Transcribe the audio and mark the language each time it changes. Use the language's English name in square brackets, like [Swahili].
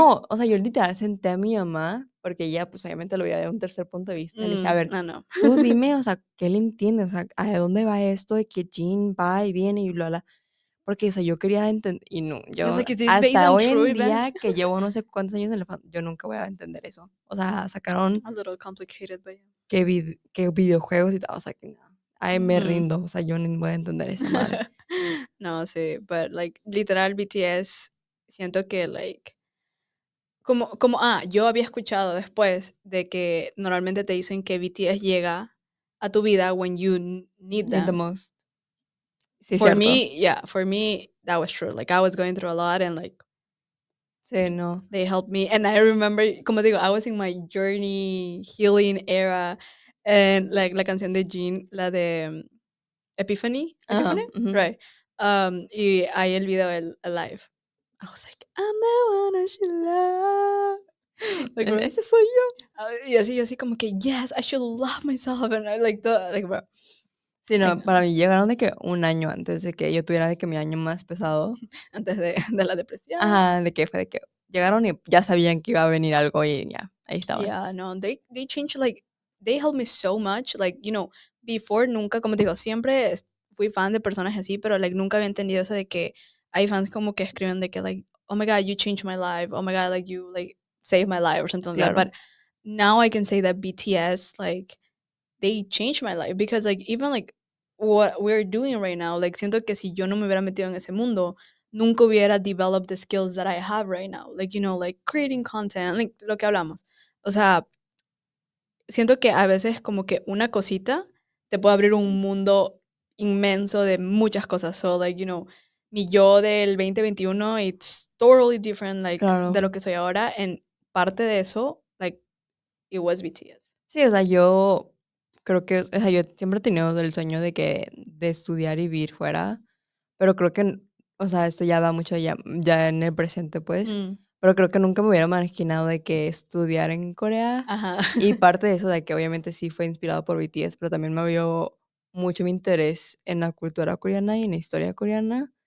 [Spanish] no, o sea, yo literal senté a mi mamá, porque ella, pues, obviamente lo veía de un tercer punto de vista. Le dije: "A ver, no, no. tú dime, o sea, ¿qué le entiendes? O sea, ¿a dónde va esto de que Jean va y viene y bla, bla?". Porque, o sea, yo quería entender y no, [English] I was [Spanish] yo [English] like, is this based [Spanish] hasta [English] on [Spanish] hoy [English] true [Spanish] en día [English] events? [Spanish] que llevo no sé cuántos años en la yo nunca voy a entender eso. O sea, sacaron [English] A little complicated, but yeah. [Spanish] que videojuegos y tal, o sea, que no. Ay, me Ujú. rindo, o sea, yo ni voy a entender esa madre. No, sí, [English] but like literal [Spanish] BTS, siento que like yo había escuchado después de que normalmente te dicen que BTS llega a tu vida [English] when you need Need the them. most. [Spanish] Sí, cierto. [English] For me that was true. Like I was going through a lot and like [Spanish] Sí, no. [English] they helped me. And I remember, [Spanish] como digo, [English] I was in my journey healing era and like [Spanish] la canción de Jean, la de Epiphany, Ajá, Epiphany, ujú. right? Y ahí el video el Alive. [English] I was like, I'm the one that she love. Like, bro. [Spanish] Ese soy yo. Y así, yo así como que, [English] yes, I should love myself. And I like, like, bro. [Spanish] Sí, [English] Like, [Spanish] no, para mí llegaron de que un año antes de que yo tuviera de que mi año más pesado. antes de la depresión. Ajá, de que fue de que llegaron y ya sabían que iba a venir algo y ya, ahí estaban. [English] Yeah, no, they changed like they helped me so much. [Spanish] Like, before nunca, como te digo, siempre fui fan de personas así, pero like nunca había entendido eso de que hay fans como que escriben de que like, [English] oh my god, you changed my life. Oh my god, like you like saved my life or something like that. [Spanish] Claro, [English] But now I can say that BTS like they changed my life because like even like what we're doing right now, like [Spanish] siento que si yo no me hubiera metido en ese mundo, nunca hubiera [English] developed the skills that I have right now. Like, like creating content, like [Spanish] lo que hablamos. O sea, siento que a veces como que una cosita te puede abrir un mundo inmenso de muchas cosas. [English] So like, [Spanish] mi yo del 2021, [English] it's totally different like de [Spanish] claro. lo que soy ahora. En parte de eso, like, [English] it was BTS. [Spanish] Sí, o sea, yo creo que, o sea, yo siempre he tenido el sueño de que de estudiar y vivir fuera, pero creo que, o sea, esto ya va mucho ya en el presente, pues, Mm, pero creo que nunca me hubiera imaginado de que estudiar en Corea ajá. y parte de eso de que obviamente sí fue inspirado por BTS, pero también me abrió mucho mi interés en la cultura coreana y en la historia coreana.